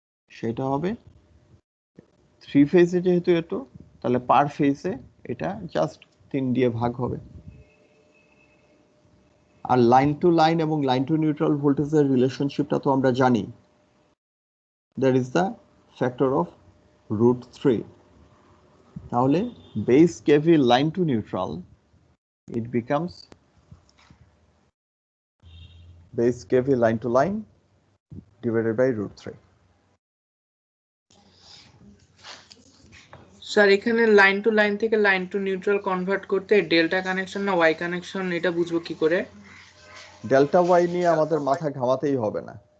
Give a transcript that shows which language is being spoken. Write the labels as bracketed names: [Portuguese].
[Bangla] সেটা হবে 3 ফেজে, যেহেতু এতো তাহলে পার ফেজে এটা জাস্ট 3 দিয়ে ভাগ হবে। আর লাইন টু লাইন এবং লাইন টু নিউট্রাল ভোল্টেজের রিলেশনশিপটা তো আমরা জানি, [English] That is the factor of √3। তাহলে base KV line to neutral, it becomes base KV line to line divided by √3. [Bangla] Sir এখানে লাইন টু লাইন থেকে লাইন টু নিউট্রাল কনভার্ট করতে delta connection না Y connection এটা বুঝবো কি করে? Delta Y নিয়ে আমাদের মাথা ঘামাতেই হবে না।